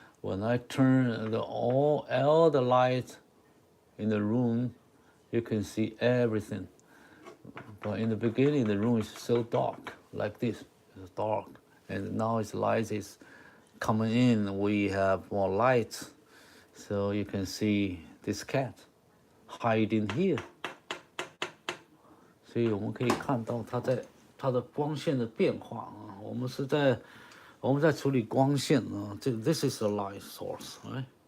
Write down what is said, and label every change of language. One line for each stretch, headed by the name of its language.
English: When I turn all the light in the room, you can see everything. But in the beginning, the room is so dark, like this, it's dark. And now its light is coming in, we have more light. So you can see this cat hiding here.
Chinese: 所以我们可以看到它的光线的变化啊。我们在处理光线啊。
English: This is a light source, right?